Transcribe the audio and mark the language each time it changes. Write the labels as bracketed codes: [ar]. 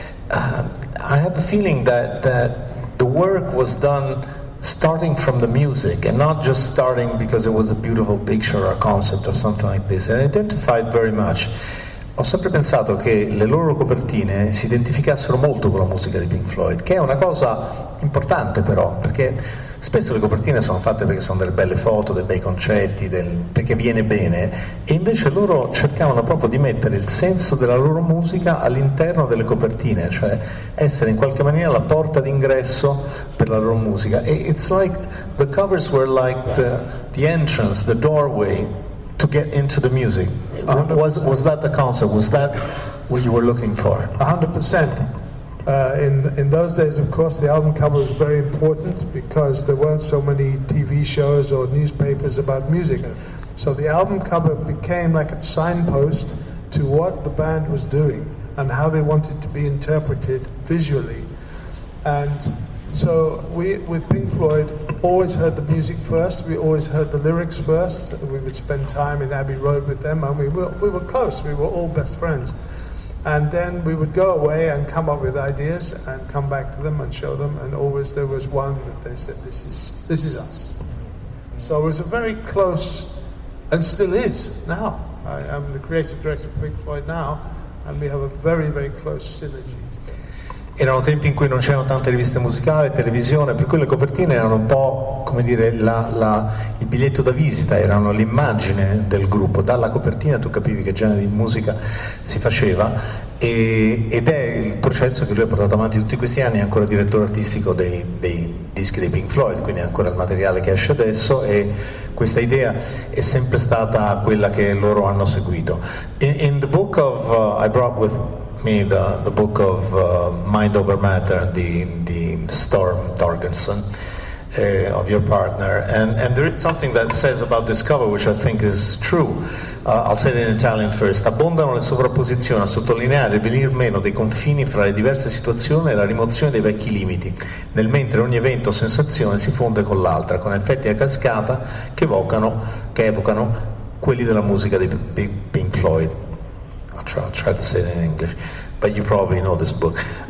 [en] I have a feeling that the work was done starting from the music and not just starting because it was a beautiful picture or a concept or something like this, and identified very much. [it] Ho sempre pensato che le loro copertine si identificassero molto con la musica di Pink Floyd, che è una cosa importante però, perché spesso le copertine sono fatte perché sono delle belle foto, dei bei concetti, perché viene bene, e invece loro cercavano proprio di mettere il senso della loro musica all'interno delle copertine, cioè essere in qualche maniera la porta d'ingresso per la loro musica. [en] E it's like the covers were like the entrance, the doorway to get into the music. Was that the concept? Was that what you were looking for? 100%. In those days, of course, the album cover was very important because there weren't so many TV shows or newspapers about music. So the album cover became like a signpost to what the band was doing and how they wanted to be interpreted visually. And so we, with Pink Floyd, always heard the music first. We always heard the lyrics first. We would spend time in Abbey Road with them, and we were close. We were all best friends. And then we would go away and come up with ideas and come back to them and show them. And always there was one that they said, "This is us." So it was a very close, and still is now. I'm the creative director of Pink Floyd now, and we have a very, very close synergy. [it] Erano tempi in cui non c'erano tante riviste musicali, televisione, per cui le copertine erano un po', come dire, il biglietto da visita, erano l'immagine del gruppo. Dalla copertina tu capivi che genere di musica si faceva, ed è il processo che lui ha portato avanti tutti questi anni. È ancora direttore artistico dei dischi dei Pink Floyd, quindi è ancora il materiale che esce adesso, e questa idea è sempre stata quella che loro hanno seguito. [en] In the book of I brought with me the book of Mind Over Matter, the Storm Thorgerson, of your partner, and there is something that says about this cover which I think is true. I'll say it in Italian first. [it] Abbondano le sovrapposizioni a sottolineare il venir meno dei confini fra le diverse situazioni e la rimozione dei vecchi limiti, nel mentre ogni evento o sensazione si fonde con l'altra, con effetti a cascata che evocano quelli della musica dei Pink Floyd. [en] I'll try to say it in English, but you probably know this book.